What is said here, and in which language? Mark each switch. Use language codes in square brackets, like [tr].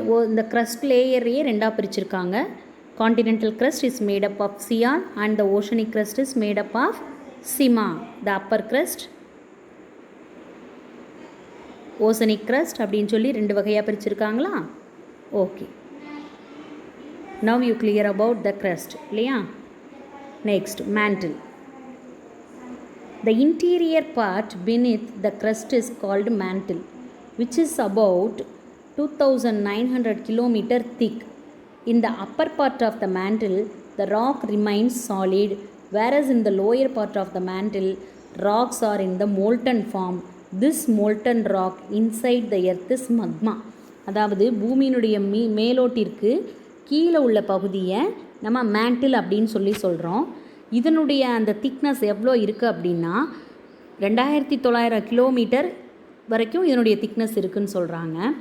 [ta] இந்த crust லேயரையே 2ஆக பிரிச்சிருக்காங்க. [en] continental crust is made up of sial and the oceanic crust is made up of sima. [ta] The upper crust, oceanic crust அப்படின்னு சொல்லி 2 வகையாக பிரிச்சிருக்காங்களா? [en] Okay, now you clear about the crust இல்லையா? next, mantle. The interior part beneath the crust is called mantle, which is about 2900 km thick. In the upper part of the mantle, the rock remains solid, whereas in the lower part of the mantle, rocks are in the molten form. This molten rock inside the earth is magma. [ta] அதாவது பூமியினுடைய மேலோட்டிற்கு கீழே உள்ள பகுதியை நம்ம mantle அப்படின்னு சொல்லி சொல்கிறோம். இதனுடைய அந்த திக்னஸ் எவ்வளோ இருக்குது அப்படின்னா 2900 கிலோமீட்டர் வரைக்கும் இதனுடைய திக்னஸ் இருக்குதுன்னு சொல்கிறாங்க.